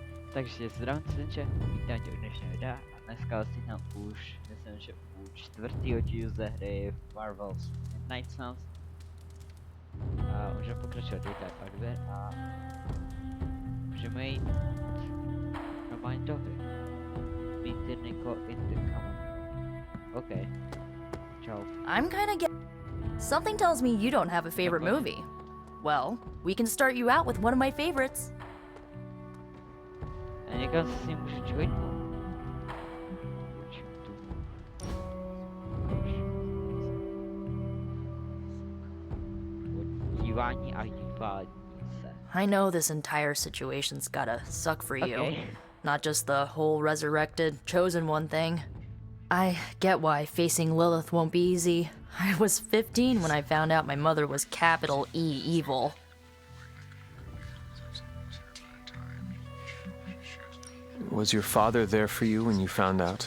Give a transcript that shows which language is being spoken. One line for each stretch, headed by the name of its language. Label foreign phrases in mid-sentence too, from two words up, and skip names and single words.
Czech: Takže zdravím se, vítám tě u dnešního videa a dneska si tam už, myslím, že u čtvrtého dílu ze hry Marvel's Midnight Suns. A můžeme pokračovat do té hardware a můžeme jít normálně do hry.
English: Meet Nico in the common. Okay. Ciao. I'm kinda Something tells me you don't have a favorite movie. Well, we can start you out with one of my favorites.
Czech: A někam se s ním můžu joinnout. Dívání a dívání se.
English: I know this entire situation's gotta suck for you. Okay. Not just the whole resurrected, chosen one thing. I get why facing Lilith won't be easy. I was 15 when I found out my mother was capital E evil. Was your father there for you when you found out?